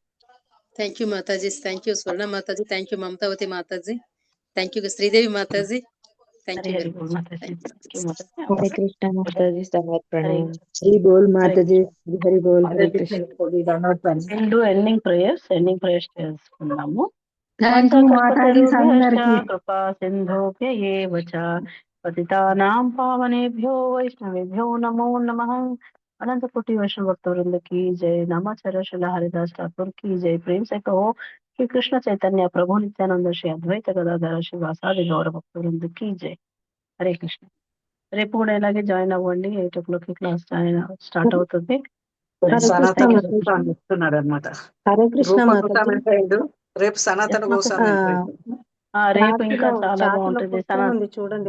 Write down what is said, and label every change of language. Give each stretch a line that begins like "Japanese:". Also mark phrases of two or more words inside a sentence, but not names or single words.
English: thank you Mataji, thank you Swarna Mataji, thank you Mamatavati Mataji, thank you Sridevi Mataji, thank హరే యూ హరి వెరీ బోల్ మచ్. Mataji. Thank you Mataji.
Sanskrit: హరే కృష్ణ మాతాజీ, దండవత్ హరే
Telugu: ప్రణామం.
Hindi: श्री बोल माताजी, श्री हरि बोल, हरे
Telugu: అదే కృష్ణ. రెండు
English: ending prayers
Telugu: చేసుకున్నాము.
English: thank you
Telugu: మాతాజీ అందరికి.
Sanskrit: కృపా సింధోభ్య ఏవ చ పతితానాం పావనేభ్యో వైష్ణవేభ్యో నమో నమః.
Hindi: अनंत कोटि वैष्णव भक्त वृंद की जय. नामाचार्य श्रीला हरिदास ठाकुर की जय. प्रेम से कहो कि कृष्ण चैतन्य प्रभु नित्यानंद श्री अद्वैत गदाधर श्रीवासादि गौर भक्त वृंद की जय.
Telugu: హరే కృష్ణ. రేపు కూడా ఇలాగే జాయిన్ అవ్వండి. 8
English: class start
Telugu: అవుతుంది. సనాతన గోస్వామి వస్తున్నాడు అనమాట.
Sanskrit: హరే కృష్ణ రూప మాతాజీ.
Telugu: గోస్వామి ఫ్రెండ్, రేపు సనాతన గోస్వామి ఫ్రెండ్. రేపు ఇంకా చాలా బాగుంటుంది. చూడండి